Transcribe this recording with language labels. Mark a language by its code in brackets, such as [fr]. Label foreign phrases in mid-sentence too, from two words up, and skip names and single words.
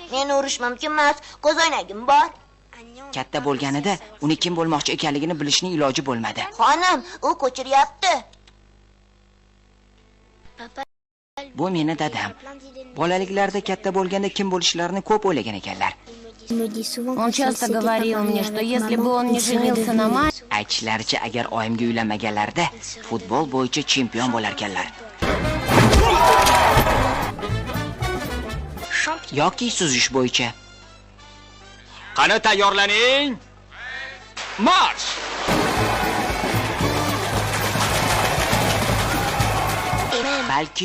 [uz] Meni urish mumkin emas, ko'z oynagim bor. Katta bo'lganida uni kim bo'lmoqchi ekanligini bilishning iloji bo'lmadi. Xonim, u ko'chiryapti. Bu meni dadam. Bolaliklarida katta bo'lganda kim bo'lishlarini ko'p o'ylagan ekanlar. [ru] Он часто говорил мне, что если бы он не женился на маме... [uz] Aytishlaricha, agar oyimga uylanmaganlarida futbol bo'yicha chempion bo'lar ekanlar. Yoki suzish bo'yicha. Qani tayyorlaning? Marsh! Balki